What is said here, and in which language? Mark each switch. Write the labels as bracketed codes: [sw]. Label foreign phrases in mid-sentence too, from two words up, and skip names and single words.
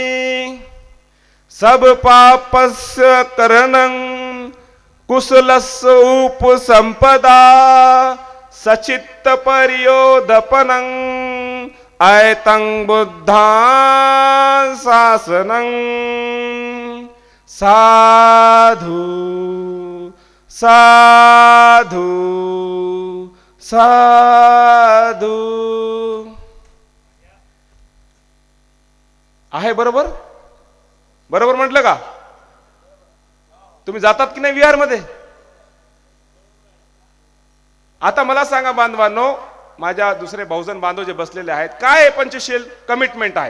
[pi] सब पापस्य करणं कुशलस्य उपसंपदा सचित्त पर्योदपनं ऐतं बुद्धां शासनं. साधु साधु साधु. [mr] आहे बरोबर? बरोबर म्हटलं का? तुम्ही जातात की नाही विहार मध्ये? आता मला सांगा बांधवांनो, माझ्या दुसरे बहुजन बांधव जे बसलेले आहेत, काय पंचशील कमिटमेंट आहे?